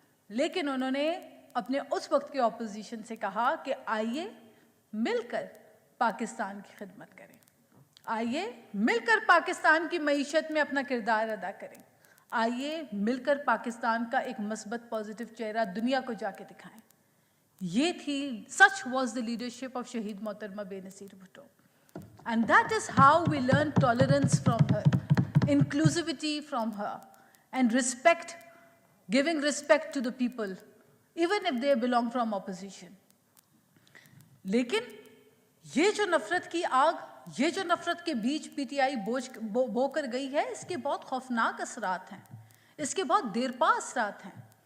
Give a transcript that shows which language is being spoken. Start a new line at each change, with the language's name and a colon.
Urdu: لیکن انہوں نے اپنے اس وقت کے اپوزیشن سے کہا کہ آئیے مل کر پاکستان کی خدمت کریں، آئیے مل کر پاکستان کی معیشت میں اپنا کردار ادا کریں، آئیے مل کر پاکستان کا ایک مثبت پازیٹیو چہرہ دنیا کو جا کے دکھائیں. یہ تھی،
English: such was the leadership of شہید محترمہ Benazir Bhutto. And that is how we learn tolerance from her, inclusivity from her, and respect, giving respect to the people, even if they belong from opposition.
Urdu: لیکن یہ جو نفرت کی آگ، یہ جو نفرت کے بیچ پی ٹی آئی بو کر گئی ہے، اس کے بہت خوفناک اثرات ہیں، اس کے بہت دیرپا اثرات ہیں.